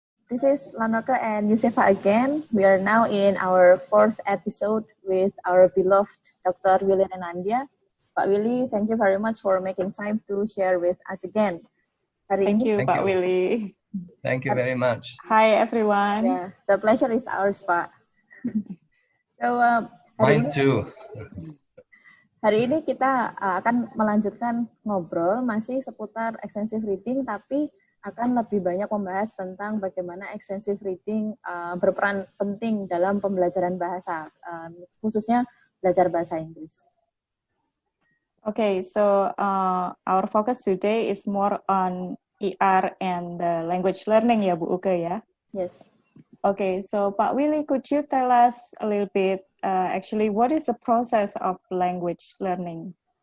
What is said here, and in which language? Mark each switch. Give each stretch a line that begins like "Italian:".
English: This is Lanoka and Yusefa again. We are now in our fourth episode with our beloved Dr. Willy Renandya. Pak Willy, thank you very much for making time to share with us again. Thank you, Pak Willy. Thank you very much. Hi, everyone. Yeah, the pleasure is ours, Pak. So, mine too.
Indonesian: Hari ini kita akan melanjutkan ngobrol masih seputar extensive reading, tapi akan lebih banyak membahas tentang bagaimana extensive reading berperan penting dalam pembelajaran bahasa, khususnya belajar bahasa Inggris.
English: Okay, so our focus today is more on ER and language learning, ya Bu Uke, ya? Yes. Okay, so Pak Willy, could you tell us a little bit, actually, what is the process of language learning?